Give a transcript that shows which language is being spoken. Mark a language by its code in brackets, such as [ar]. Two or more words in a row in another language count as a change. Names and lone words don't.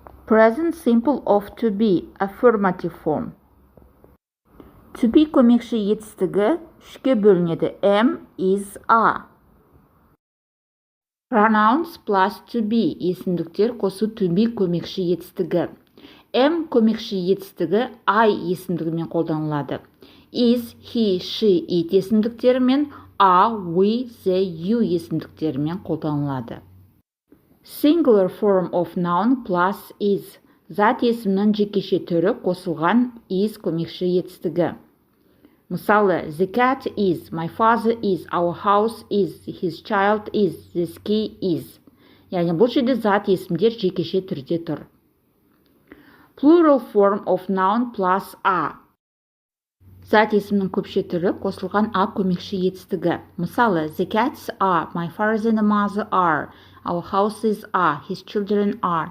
[en] Present simple of to be, affirmative form. To be [kk] көмекші етістігі үшке бөлінеді. [en] Am, is, are. Pronouns plus to be [kk] есімдіктер қосу [en] to be [kk] көмекші етістігі. Am көмекші етістігі I есімдігімен қолданылады. [en] Is, he, she, it есімдіктерімен are, we, they, you [kk] есімдіктерімен қолданылады. [en] Singular form of noun plus is. [kk] Зат есімнің жекеше түрі қосылған is көмекші етістігі. Мысалы, [en] the cat is, my father is, our house is, his child is, the ski is. [kk] Яғни бұл жерде зат есімдер жекеше түрде тұр. [en] Plural form of noun plus a. [kk] Зат есімнің көпше түрі қосылған a көмекші етістігі. Мысалы, [en] the cats are, my father and mother are, our houses are, his children are.